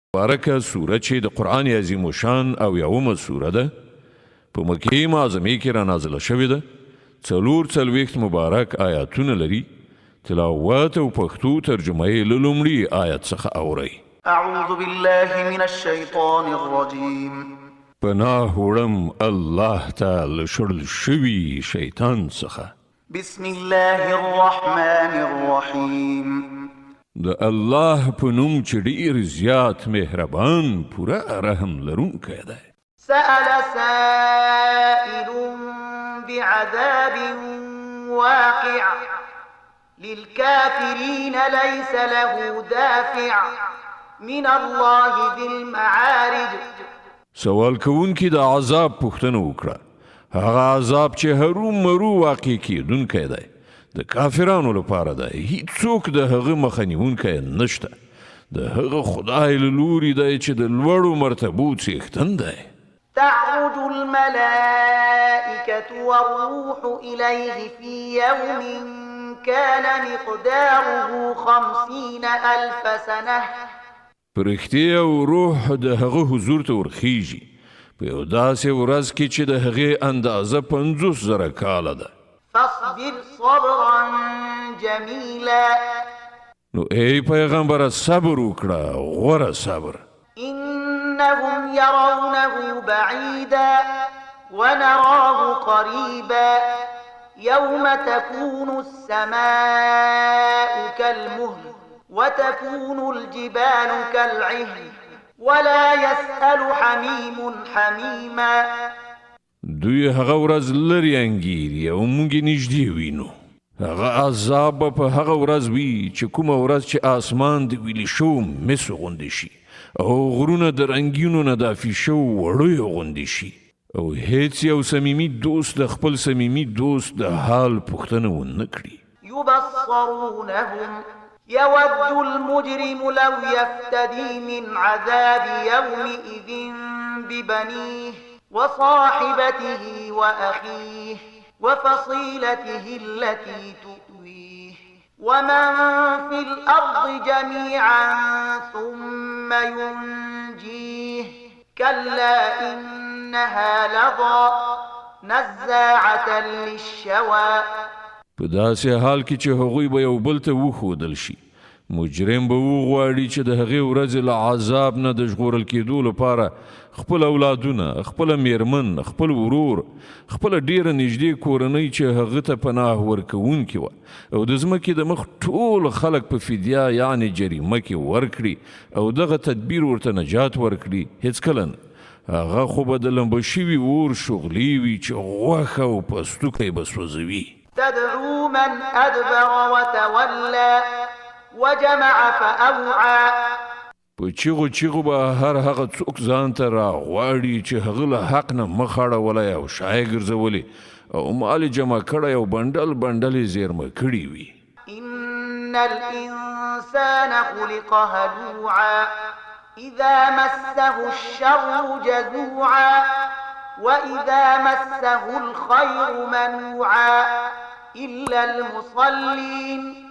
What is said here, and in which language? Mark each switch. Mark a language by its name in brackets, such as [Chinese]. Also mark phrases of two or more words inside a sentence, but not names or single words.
[Pashto] مبارکه سوره چې د قرآن عظیم شان او یومه سوره ده په مکې معظمې کې را نازله شوې ده 44 مبارک آیاتونه لري تلاوت او پښتو ترجمه یې له لومړي آیت څخه اورئ [Arabic] اعوذ بالله من الشیطان الرجیم [Pashto] پناه وړم الله تعالی شړل شوي شیطان څخه [Arabic] بسم الله الرحمن الرحیم [Pashto] د الله په نوم چې ډېر زیات مهربان پوره رحم لرونکی دی [Arabic] سأل سائل بعذاب واقع للكافرين ليس له دافع من الله ذي المعارج [Pashto] سوال کوونکی د عذاب پوښتنه وکړه هغه عذاب چې هرو مرو واقع کیدونکی دی د کافرانو لپاره دی هیڅوک د هغه مخه نیونکی نشته د هغه خدای له لوري دی چې د لوړو مرتبو څښتن دی [Arabic] تعرج الملائكة والروح إليه في يوم كان مقداره 50,000 سنة [Pashto] پرښتې او روح د هغه حضور ته ورخیږي په یو داسې ورځ کې چې د هغې اندازه 50,000 کاله ده [Arabic] فاصبر صبرا جميلا [Pashto] نو ای پیغمبره صبر وکړه غوره صبر [Arabic] إنهم يرونه بعيدا ونراه قريبا يوم تكون السماء كالمهل وتكون الجبال كالعهن ولا يسأل حميم حميما [Pashto] دوی هغه ورځ لري انګیري او موږ نږدې وینو هغه عذاب په هغه ورځ وي چې کومه ورځ چې آسمان د ویلې شو مس غوندې شي او غرونه د رنګینو نه دافي شو وړوی غوندې شي او هیڅ یو صمیمي دوست د خپل صمیمي دوست د حال پوښتنه ونه کړي [Arabic] يبصرونهم يود المجرم لو يفتدي من عذاب يومئذ ببنيه وصاحبته وأخيه وفصيلته التي تؤويه ومن في الأرض جميعا ثم ينجيه كلا إنها لظى نزاعة للشوى [Pashto] په داسې حال کې چې هغوی به یو بل ته وښودل شي مجرم به وغواړي چې د هغې ورځې له عذاب نه د ژغورل کېدو لپاره خپل اولادونه خپله میرمن خپل ورور خپله ډیره نږدې کورنۍ چې هغه ته پناه ورکوونکې وه او د ځمکې د مخ ټول خلک په فدیه یعنې جریمه کې ورکړي او دغه تدبیر ورته نجات ورکړي هېڅکله نه هغه خو به د لمبه شوي اور شغلې وي چې غوښه او پستوکی به سوځوي [Arabic] تدعو من أدبر وتولى وجمع فأوعى [Pashto] په چیغو چیغو به هر هغه څوک ځان ته راغواړي چې هغه له حق نه مخ اړولی او شای ګرځولی او مال جمع کړی او بنډل بنډل یې زیرمه کړي وي [Arabic] إن الإنسان خلق هلوعا إذا مسه الشر جزوعا وإذا مسه الخير منوعا إلا المصلين